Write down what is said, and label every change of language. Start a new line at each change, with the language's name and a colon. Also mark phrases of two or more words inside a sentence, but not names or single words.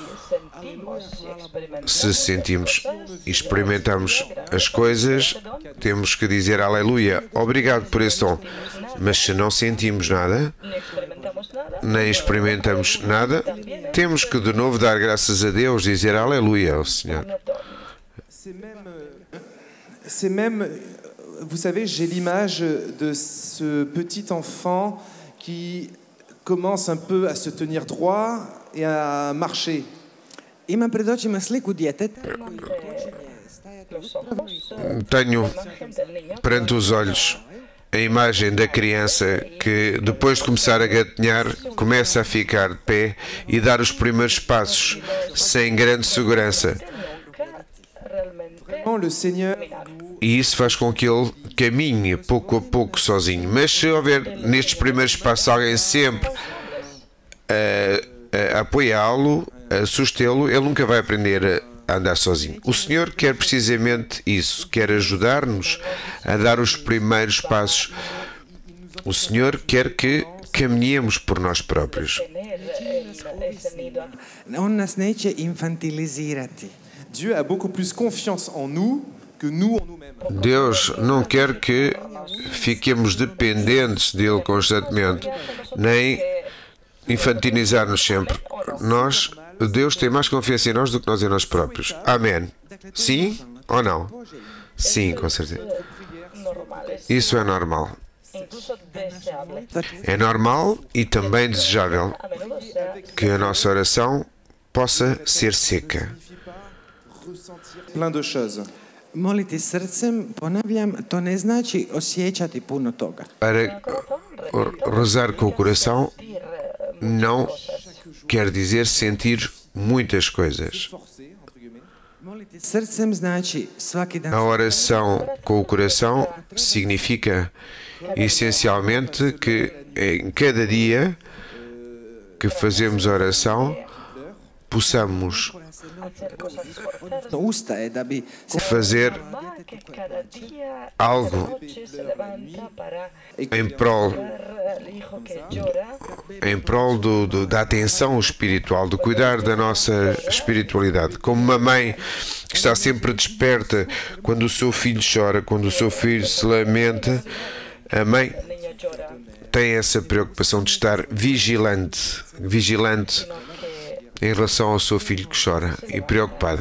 Portuguese: Se sentimos e experimentamos as coisas, temos que dizer aleluia, obrigado por esse dom. Mas se não sentimos nada, nem experimentamos nada, temos que de novo dar graças a Deus, dizer aleluia ao Senhor.
French: C'est même, vous savez, j'ai l'image de ce petit enfant qui commence un peu à se tenir droit et à marcher.
Croatian: Imam pred očima sliku djeteta.
Portuguese: Tenho perante os olhos a imagem da criança que, depois de começar a gatinhar, começa a ficar de pé e dar os primeiros passos, sem grande segurança. E isso faz com que ele caminhe pouco a pouco sozinho. Mas se houver nestes primeiros passos alguém sempre a apoiá-lo, a sustê-lo, ele nunca vai aprender a andar sozinho. O Senhor quer precisamente isso, quer ajudar-nos a dar os primeiros passos. O Senhor quer que caminhemos por nós próprios.
Croatian: On nas neće infantilizirati.
French: Dieu a beaucoup plus confiance en nous que nous en nous-mêmes.
Portuguese: Deus não quer que fiquemos dependentes dele constantemente, nem infantilizar-nos sempre. Deus tem mais confiança em nós do que nós em nós próprios. Amém. Sim ou não? Sim, com certeza. Isso é normal. É normal e também desejável que a nossa oração possa ser seca.
French: Plein de choses.
Croatian: Moliti srcem, ponavljam, to ne znači osjećati puno toga.
Portuguese: Para rezar com o coração não quer dizer sentir muitas coisas.
Croatian: Moliti srcem znači svaki dan.
Portuguese: A oração com o coração significa essencialmente que em cada dia que fazemos oração possamos
Croatian: Usta je da bi se
Portuguese: fazer algo em prol da atenção espiritual, de cuidar da nossa espiritualidade. Como uma mãe que está sempre desperta quando o seu filho chora, quando o seu filho se lamenta, a mãe tem essa preocupação de estar vigilante em relação ao seu filho que chora e preocupada.